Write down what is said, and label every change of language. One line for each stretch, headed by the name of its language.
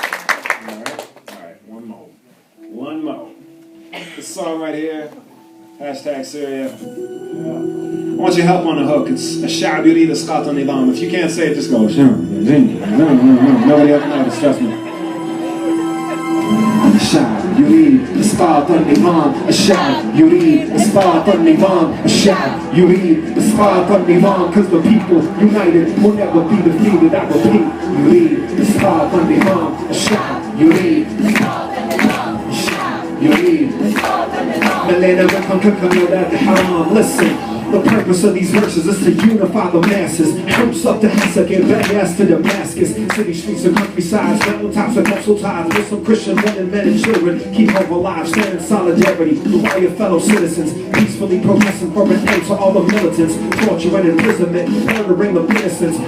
English: One more. This song right here, hashtag Syria. I want your help on the hook. It's
Arabic: الشعب يريد إسقاط النظام.
English: If you can't say it, just go. Nobody else knows. Trust me.
Arabic: الشعب يريد إسقاط النظام. الشعب يريد إسقاط النظام. الشعب يريد إسقاط النظام.
English: Cause the people united will never be defeated. I repeat.
Arabic: يريد إسقاط النظام. الشعب يريد إسقاط النظام. الشعب يريد إسقاط النظام. ملينا منكم كلكم يا ولاد الحرام.
English: Listen. The purpose of these verses is to unify the masses. Troops up to Hessa, get badass to Damascus. City streets and countrysides, mountaintops and coastal tides. With some Christian women, men and children. Keep hope alive, stand in solidarity with all your fellow citizens. Peacefully protesting for an end to all the militants. Torture and imprisonment, murdering of innocents.